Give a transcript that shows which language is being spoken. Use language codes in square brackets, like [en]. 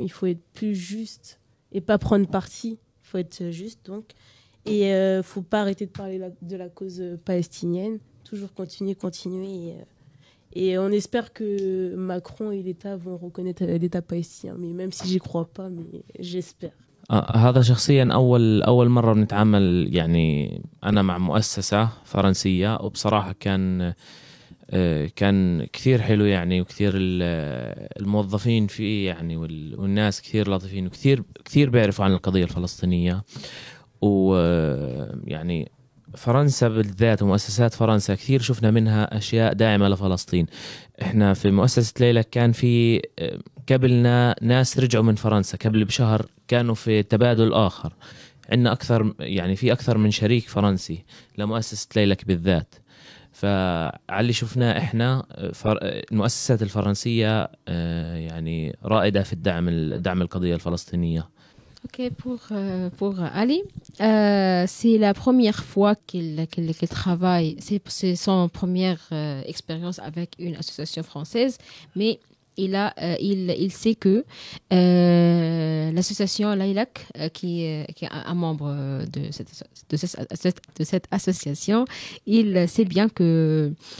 [fr] Il faut être plus juste et pas prendre parti. Il faut être juste, donc. Et il ne faut pas arrêter de parler de la cause palestinienne. Toujours continuer. Et on espère que Macron et l'État vont reconnaître l'État palestinien. Mais même si je n'y crois pas, mais j'espère. [ar] هذا شخصيا أول مرة بنتعامل يعني أنا مع مؤسسة فرنسية وبصراحة كان كثير حلو يعني وكثير الموظفين فيه يعني والناس كثير لطيفين وكثير بيعرفوا عن القضية الفلسطينية ويعني فرنسا بالذات ومؤسسات فرنسا كثير شفنا منها أشياء داعمة لفلسطين. إحنا في مؤسسة ليلى كان في قبلنا ناس رجعوا من فرنسا قبل بشهر كانوا في تبادل آخر. عندنا أكثر يعني في أكثر من شريك فرنسي لمؤسسة ليلك بالذات. فعلي شفنا إحنا المؤسسات الفرنسية يعني رائدة في الدعم القضية الفلسطينية. [fr] Ok, pour Ali, c'est la première fois qu'il travaille, c'est son première expérience avec une association française, mais il sait que l'association Lilac, qui est un membre de cette association, il sait bien que